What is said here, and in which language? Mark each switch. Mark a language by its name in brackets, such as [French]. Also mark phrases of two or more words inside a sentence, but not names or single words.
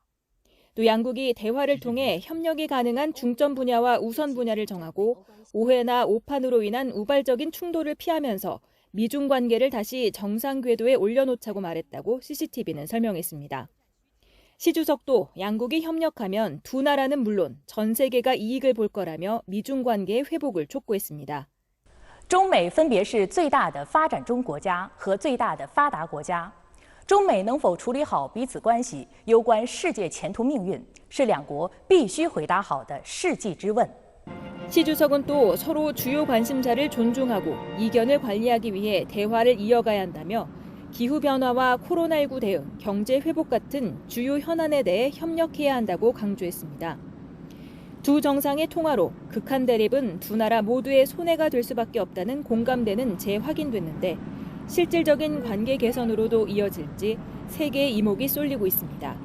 [Korean] 또 양국이 대화를 통해 협력이 가능한 중점 분야와 우선 분야를 정하고 오해나 오판으로 인한 우발적인 충돌을 피하면서 미중 관계를 다시 정상 궤도에 올려놓자고 말했다고 CCTV는 설명했습니다. 시 주석도 양국이 협력하면 두 나라는 물론 전 세계가 이익을 볼 거라며 미중 관계의 회복을 촉구했습니다. [Chinese] 中美分别是最大的发展中国家和最大的发达国家。中美能否处理好彼此关系，攸关世界前途命运，是两国必须回答好的世纪之问。 [Korean] 시 주석은 또 서로 주요 관심사를 존중하고 이견을 관리하기 위해 대화를 이어가야 한다며 기후변화와 코로나19 대응, 경제 회복 같은 주요 현안에 대해 협력해야 한다고 강조했습니다. 두 정상의 통화로 극한 대립은 두 나라 모두의 손해가 될 수밖에 없다는 공감대는 재확인됐는데 실질적인 관계 개선으로도 이어질지 세계의 이목이 쏠리고 있습니다.